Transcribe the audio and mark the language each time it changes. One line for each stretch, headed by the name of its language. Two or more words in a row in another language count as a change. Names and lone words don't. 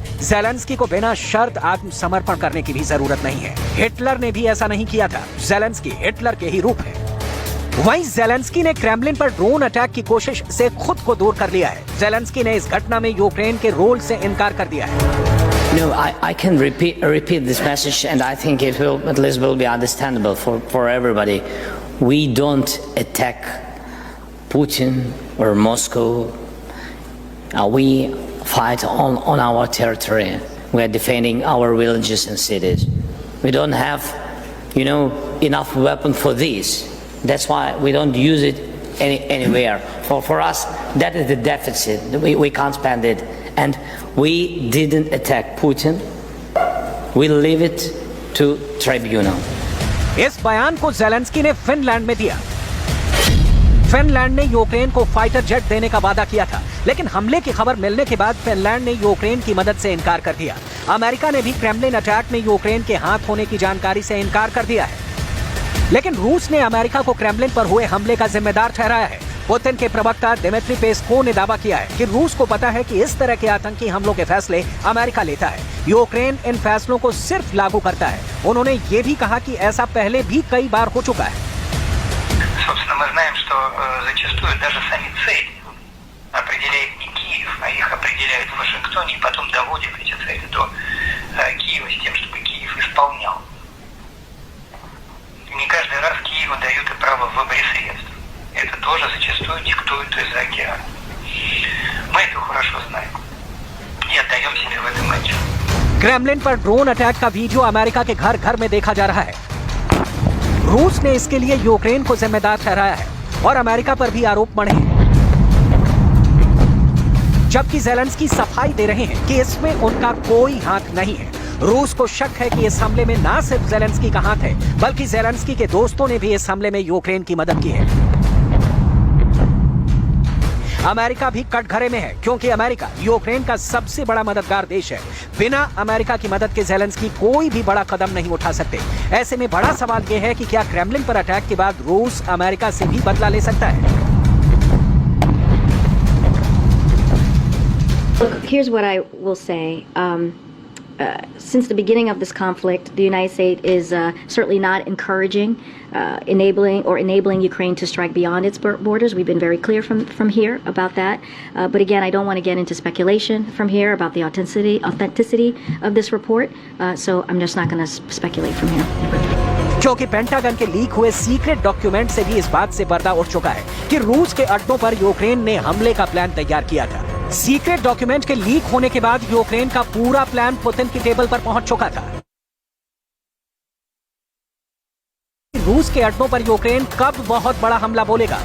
Hindi: ज़ेलेंस्की को बिना शर्त आत्मसमर्पण करने की भी जरूरत नहीं है। हिटलर ने भी ऐसा नहीं किया था। ज़ेलेंस्की हिटलर के ही रूप है। वहीं ज़ेलेंस्की ने क्रेमलिन पर
English: drone attack
Hindi: की कोशिश से खुद को दूर कर लिया है। ज़ेलेंस्की ने इस घटना में यूक्रेन के रोल से इनकार कर दिया है।
English: No, I can repeat this message, and I think it will at least be understandable for everybody. We don't attack Putin or Moscow. We fight on our territory. We are defending our villages and cities. We don't have, enough weapon for this. That's why we don't use it anywhere. For us, that is the deficit. We can't spend it. And we didn't attack Putin. We leave it to tribunal.
Hindi: इस बयान को ज़ेलेंस्की ने फिनलैंड में दिया। फिनलैंड ने यूक्रेन को
English: fighter jet
Hindi: देने का वादा किया था, लेकिन हमले की खबर मिलने के बाद फिनलैंड ने यूक्रेन की मदद से इनकार कर दिया। अमेरिका ने भी क्रेमलिन अटैक में यूक्रेन के हाथ होने की जानकारी से इनकार कर दिया है। लेकिन रूस ने अमेरिका को क्रेमलिन पर हुए हमले का जिम्मेदार ठहराया है। पुतिन के प्रवक्ता दिमित्री पेस्कोव ने दावा किया है कि रूस को पता है कि इस तरह के आतंकी हमलों के फैसले अमेरिका लेता है। यूक्रेन इन फैसलों को सिर्फ लागू करता है। उन्होंने ये भी कहा कि ऐसा पहले भी कई बार हो चुका है।
Russian: Собственно, мы знаем, что зачастую даже сами цели определяет не Киев, а их определяют в Вашингтоне и потом доводят эти цели до Киева с тем, чтобы Киев исполнял. Не каждый раз Киеву дают и право в выборе средств. Это тоже зачастую диктуют из-за океана. Мы это хорошо знаем и отдаем себе в этом отчет.
Hindi: क्रेमलिन पर
English: drone attack
Hindi: का वीडियो अमेरिका के घर घर में देखा जा रहा है। रूस ने इसके लिए यूक्रेन को जिम्मेदार ठहराया है और अमेरिका पर भी आरोप मढ़े हैं, जबकि ज़ेलेंस्की सफाई दे रहे हैं कि इसमें उनका कोई हाथ नहीं है। रूस को शक है कि इस हमले में ना सिर्फ ज़ेलेंस्की का हाथ है, बल्कि ज़ेलेंस्की के दोस्तों ने भी इस हमले में यूक्रेन की मदद की है। अमेरिका भी कटघरे में है, क्योंकि अमेरिका यूक्रेन का सबसे बड़ा मददगार देश है। बिना अमेरिका की मदद के ज़ेलेंस्की कोई भी बड़ा कदम नहीं उठा सकते। ऐसे में बड़ा सवाल यह है कि क्या क्रेमलिन पर अटैक के बाद रूस अमेरिका से भी बदला ले सकता है?
English: Look, here's what I will say. Since the beginning of this conflict, the United States is certainly not encouraging, enabling Ukraine to strike beyond its borders. We've been very clear from here about that. But again, I don't want to get into speculation from here about the authenticity of this report. So I'm just not going to speculate from here.
Hindi: क्योंकि पेंटागन के लीक हुए
English: secret document
Hindi: से भी इस बात से पर्दा उठ चुका है कि रूस के अड्डों पर यूक्रेन ने हमले का प्लान तैयार किया था।
English: secret document
Hindi: के लीक होने के बाद यूक्रेन का पूरा प्लान पुतिन की टेबल पर पहुंच चुका था। रूस के अड्डों पर यूक्रेन कब बहुत बड़ा हमला बोलेगा?